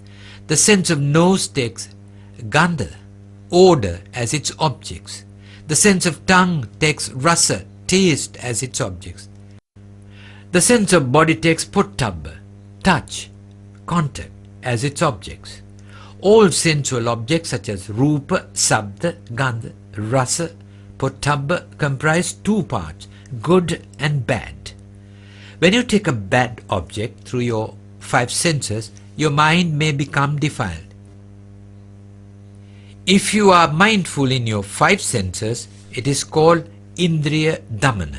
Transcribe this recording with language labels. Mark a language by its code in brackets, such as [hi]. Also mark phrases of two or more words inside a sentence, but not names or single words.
[en] The sense of nose takes gandha, odor, as its objects. The sense of tongue takes rasa, taste, as its objects. The sense of body takes pottabha, touch, contact, as its objects. All sensual objects such as [pi] rupa, sabda, gandha, rasa, pottabha [en] comprise 2 parts, good and bad. When you take a bad object through your 5 senses, your mind may become defiled. If you are mindful in your 5 senses, it is called [pi] Indriya Damana.